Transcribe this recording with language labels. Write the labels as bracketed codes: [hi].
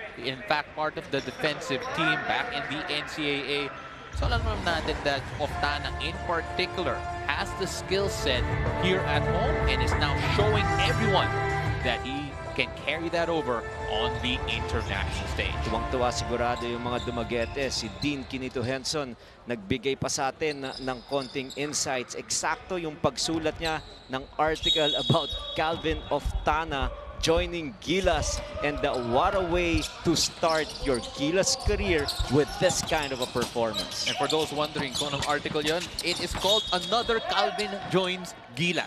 [en] In fact, part of the defensive team back in the NCAA. So [tl] alam naman natin [en] that Oftana in particular has the skill set here at home and is now showing everyone that he can carry that over on the international stage. [tl] Tuwang-tuwa sigurado yung mga dumagete. Si Dean Kinito Henson nagbigay pa sa atin ng konting insights. Eksakto yung pagsulat niya ng [en] article about Calvin Oftana joining Gilas, and what a way to start your Gilas career with this kind of a performance. And for those wondering [tl] kung anong article yun, [en] it is called Another Calvin Joins Gilas.